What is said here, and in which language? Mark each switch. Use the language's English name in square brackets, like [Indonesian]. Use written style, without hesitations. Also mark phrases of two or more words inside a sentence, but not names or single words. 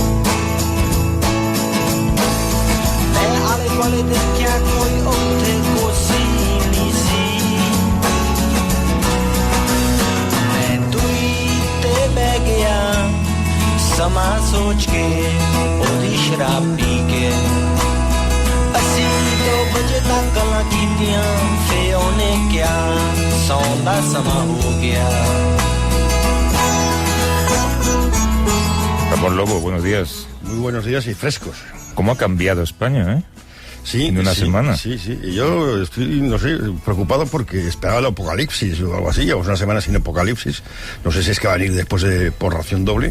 [Punjabi] ਮੈਂ ਆਲੇ ਦੁਆਲੇ ਦੇਖਿਆ ਕੋਈ ਉੱਥੇ ਕੋਸੀ ਨਹੀਂ ਸੀ ਮੈਂ ਦੂਈ ਤੇ ਬਹਿ ਗਿਆ ਸਮਾਂ ਸੋਚ ਕੇ ਉਹਦੀ ਸ਼ਰਾਬ ਪੀ ਕੇ ਅਸੀਂ 2 ਵਜੇ ਤੱਕ ਗੱਲਾਂ ਕੀਤੀਆਂ ਫੇ ਉਹਨੇ ਕਿਹਾ ਸੌਣ ਦਾ ਸਮਾਂ ਹੋ ਗਿਆ [Spanish] Ramón Lobo, buenos días. Muy buenos días y frescos. ¿Cómo ha cambiado España, Sí, en una semana? Sí. Y yo estoy, no sé, preocupado porque esperaba el apocalipsis o algo así. Llevamos una semana sin apocalipsis. No sé si es que va a venir después por ración doble.